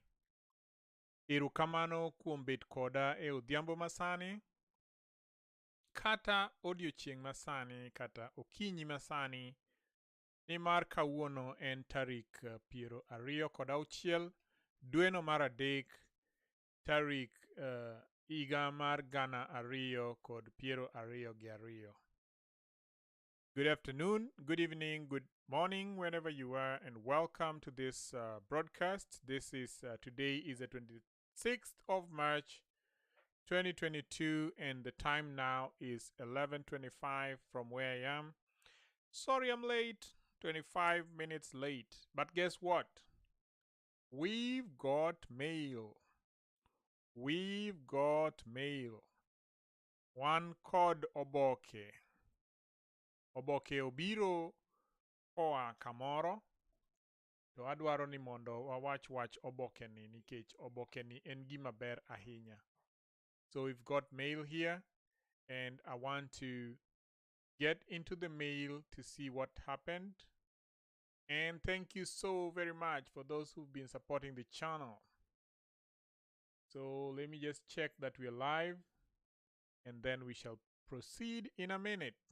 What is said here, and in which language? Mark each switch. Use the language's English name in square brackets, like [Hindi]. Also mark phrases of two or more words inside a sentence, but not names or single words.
[Luo (Kenya and Tanzania)] Erokamano kuom bet koda e odhiambo masani, kata odiochieng' masani, kata okinyi masani, nimar kawuono en tarik 26 dweno mar adek tarik higa mar 2022. [English] Good afternoon, good evening, good morning, wherever you are, and welcome to this broadcast. This is today is the 26th of March 2022, and the time now is 11:25 from where I am. Sorry I'm late, 25 minutes late, but guess what? We've got mail. We've got mail. One called [Luo (Kenya and Tanzania)] Oboke. Oboke obiro koa kamoro. To adwaro ni mondo wawach oboke ni nikech oboke ni en gima ber ahinya. [English] So we've got mail here, and I want to get into the mail to see what happened. And thank you so very much for those who've been supporting the channel. So let me just check that we're live, and then we shall proceed in a minute.